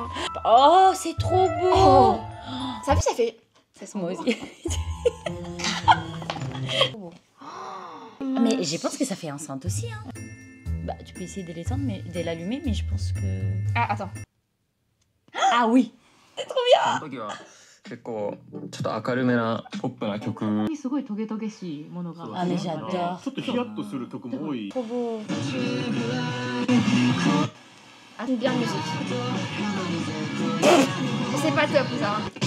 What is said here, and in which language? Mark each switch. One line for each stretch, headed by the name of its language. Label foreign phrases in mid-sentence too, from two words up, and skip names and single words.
French: Oh, c'est trop beau. Oh. Ça fait, ça fait. Ça sent Moi bon. aussi. Mais je pense que ça fait enceinte aussi. Hein. Bah, tu peux essayer de l'éteindre, mais de l'allumer, mais je pense que. Ah, attends. Ah oui
Japanese: その時は結構ちょっと明るめなポップな曲すごいトゲトゲしいものがあねじゃあちょっとヒヤッとする曲も多い。
French: Trop beau. Ah, c'est bien de musique. C'est pas top, ça.